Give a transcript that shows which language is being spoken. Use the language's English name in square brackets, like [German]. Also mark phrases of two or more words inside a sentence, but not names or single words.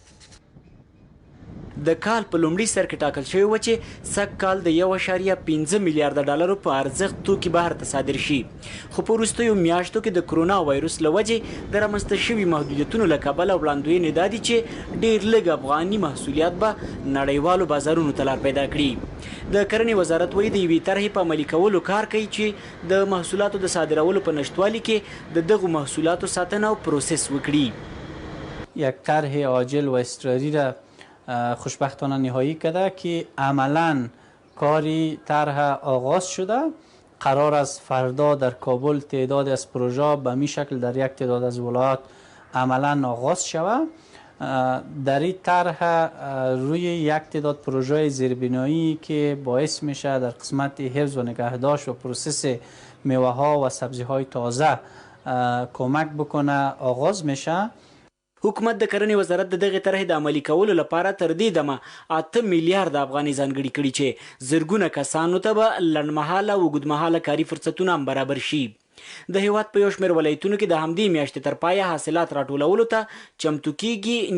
[Pashto] د کال په لومړي سر کې ټاکل شوی و چې سږ کال د 1.5 میلیارډ ډالرو په ارزښت توکي بهر ته صادر شي، خو په وروستیو میاشتو کې د کرونا وایروس له وجې د رامنځته شوي محدودیتونو له کبله وړاندوینې دا دي چې ډېر لږ افغاني محصولیات به نړیوالو بازارونو ته لار پیدا کړي. د کرنې وزارت وایي د یوې طرحې په عملي کولو کار کوي چې د محصولاتو د صادرولو په نشتوالي کې د دغو محصولاتو ساتنه او پروسس وکړي. [Persian] یک طرح عاجل و اضطراری را خوشبختانه نهایی کرده که عملا کاری طرح آغاز شده. قرار است فردا در کابل تعداد از پروژه به می شکل در یک تعداد از ولایات عملا آغاز شود. در این طرح روی یک تعداد پروژه زیربنایی که باعث میشه در قسمت حفظ و نگهداشت و پروسس میوه ها و سبزی های تازه کمک بکنه آغاز میشه. [Pashto] حکومت د کرنې وزارت د دغې طرحې د عملي کولو لپاره تر دې دمه 8 میلیارډ افغانۍ ځانګړي کړي چې زرګونه کسانو ته به لنډمهاله او اوږدمهاله کاري فرصتونه هم برابر شي. د هیواد په یو شمېر ولایتونو کې د همدې میاشتې تر پایه حاصلات راټولولو ته چمتو کیږي.